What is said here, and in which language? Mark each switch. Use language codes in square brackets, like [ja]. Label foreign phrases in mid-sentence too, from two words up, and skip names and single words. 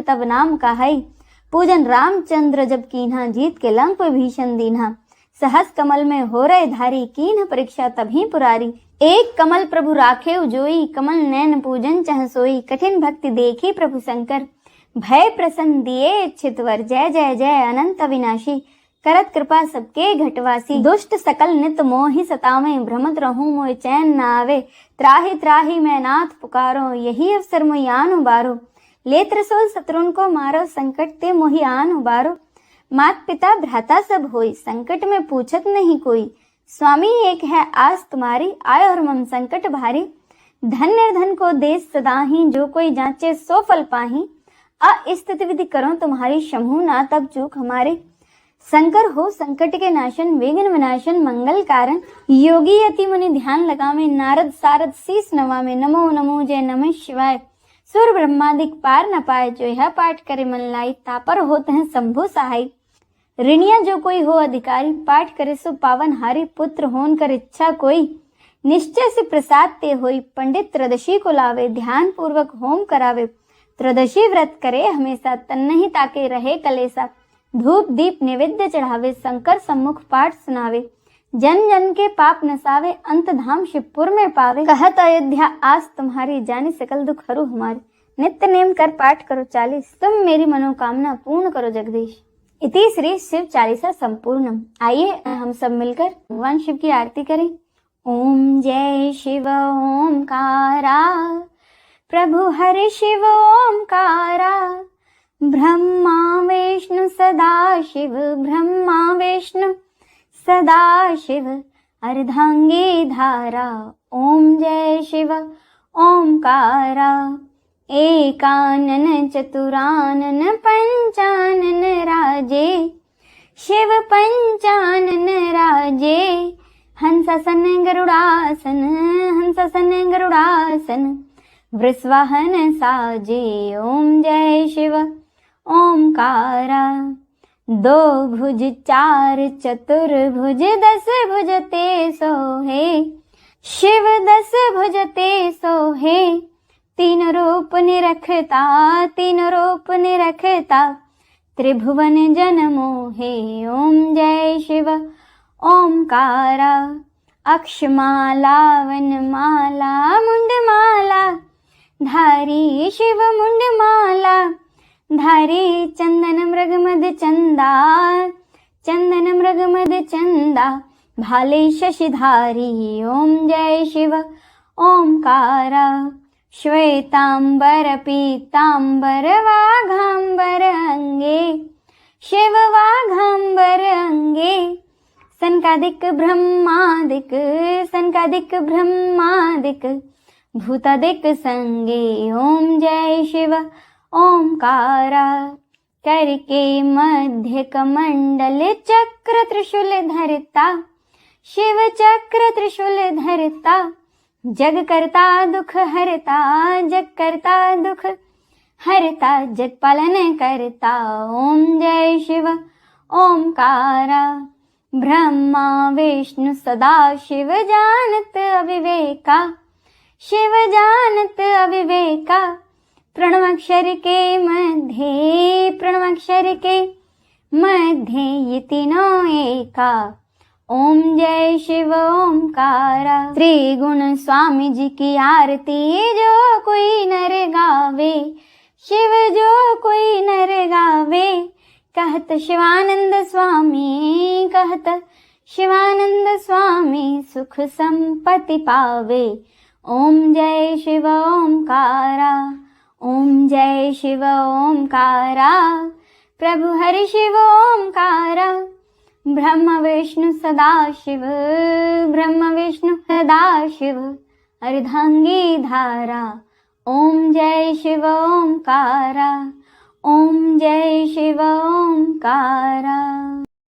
[hi] तब नाम कहाई, पूजन रामचंद्र जब कीन्हा, जीत के लंक भीषण दीन्हा, सहस कमल में हो रहे धारी, कीन्ह परीक्षा तभी पुरारी, एक कमल प्रभु राखे उजोई, कमल नैन पूजन चह सोई, कठिन भक्ति देखी प्रभु शंकर, भय प्रसन्न दिए इच्छित वर, जय जय जय अनंत अविनाशी, करत कृपा सबके घटवासी, दुष्ट सकल नित मोहि सतावे, भ्रमत रहूं मोय चैन न आवे, त्राहि त्राहि मैं नाथ पुकारो, यही अवसर मोहि आन उबारो, ले त्रिशूल शत्रुन को मारो, संकट ते मोहि आन उबारो, मात पिता भ्राता सब होई, संकट में पूछत नहीं कोई, स्वामी एक है आस तुम्हारी, आय और मम संकट भारी, धन निर्धन को देश सदाही, जो कोई जांचे सो फल पाही, अस्तित्व विधि करो तुम्हारी, शंभु ना तब चूक हमारे, शंकर हो संकट के नाशन, विघ्न विनाशन मंगल कारण, योगी यति मुनि ध्यान लगावे, नारद सारद शीस नवावे, नमो नमो जय नमः शिवाय, सुर ब्रह्मादिक पार न पाए, जो यह पाठ करे मन लाई, तापर होते हैं शंभु सहाय, ऋणिया जो कोई हो अधिकारी, पाठ करे सो पावन हारी, पुत्र होन कर इच्छा कोई, निश्चय से प्रसाद ते होई, पंडित त्रयोदशी को लावे, ध्यान पूर्वक होम करावे, त्रयोदशी व्रत करे हमेशा, तन नहीं ताके रहे कलेसा, धूप दीप नैवेद्य चढ़ावे, शंकर सम्मुख पाठ सुनावे, जन जन के पाप नसावे, अंत धाम शिवपुर में पावे, कहत अयोध्या आस तुम्हारी, जानी सकल दुख हरू हमारे, नित्य नेम कर पाठ करो 40, तुम मेरी मनोकामना पूर्ण करो जगदीश। इति श्री शिव चालीसा संपूर्णम। आइए हम सब मिलकर भगवान शिव की आरती करें। ओम जय शिव ओमकारा, प्रभु हरि शिव ओमकारा, ब्रह्मा विष्णु सदा शिव, ब्रह्मा विष्णु सदा शिव, अर्धांगी धारा। ओम जय शिव ओंकारा। एकानन चतुरानन पंचानन राजे, शिव पंचानन राजे। हंसासन गरुड़ासन, हंसासन गरुड़ासन, वृषवाहन साजे। ओम जय शिव ओंकारा। दो भुज चार चतुर्भुज, दस भुज ते सोहे, शिव दस भुज ते सोहे। तीन रूप निरखता, तीन रूप निरखता, त्रिभुवन जन मोहे। ओम जय शिव ओंकारा। अक्षमाला वनमाला मुंडमाला धारी, शिव मुंडमाला धारी। चंदन मृगमद चंदा, चंदन मृगमद चंदा, भाले शशिधारी। ओम जय शिव ओंकारा। श्वेतांबर पीतांबर वाघांबर अंगे, शिव वाघांबर अंगे। सनकादिक ब्रह्मादिक, सनकादिक ब्रह्मादिक, भूतादिक संगे। ओम जय शिव ओंकारा। करके मध्य कमंडल चक्र त्रिशूल धरता, शिव चक्र त्रिशूल धरता। जग करता दुख हरता, जग करता दुख हरता, जग पालन करता। ओम जय शिव ओंकारा। ब्रह्मा विष्णु सदा शिव जानत अविवेका, शिव जानत अविवेका। प्रणवाक्षर के मध्य, प्रणवाक्षर के मध्य, ये तीनों एका। ओम जय शिव ओंकारा। त्रिगुण स्वामी जी की आरती जो कोई नर गावे, शिव जो कोई नर गावे। कहत शिवानंद स्वामी, कहत शिवानंद स्वामी, सुख संपत्ति पावे। ओम जय शिव ओंकारा। ओम जय शिव ओंकारा। प्रभु हरि शिव ओंकारा। ब्रह्म विष्णु सदा शिव, ब्रह्म विष्णु सदा शिव। अर्धांगी धारा। ओम जय शिव ओंकारा। ओम जय शिव ओंकारा।